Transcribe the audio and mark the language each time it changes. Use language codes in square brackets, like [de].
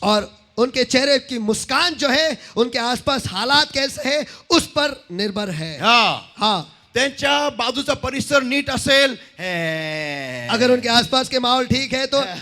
[hi] और उनके चेहरे की मुस्कान जो है उनके आसपास हालात कैसे है उस पर निर्भर है। हाँ, [mr] त्यांच्या बाजूचा परिसर नीट असेल, [hi] अगर उनके आसपास के माहौल ठीक है तो